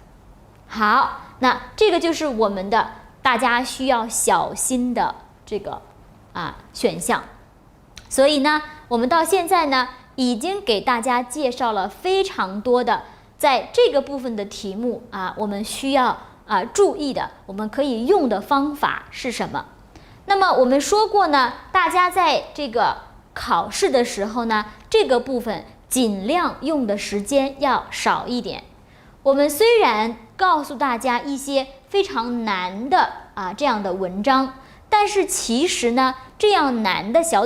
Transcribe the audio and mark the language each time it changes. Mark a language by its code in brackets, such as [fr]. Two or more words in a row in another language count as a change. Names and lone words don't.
[zh] 好，那這個就是我們的大家需要小心的這個選項。所以呢，我們到現在呢，已經給大家介紹了非常多的在這個部分的題目我們需要注意的，我們可以用的方法是什麼？那麼我們說過呢，大家在這個考試的時候呢，這個部分盡量用的時間要少一點。我們雖然告訴大家一些非常難的這樣的文章，但是其實呢，這樣難的小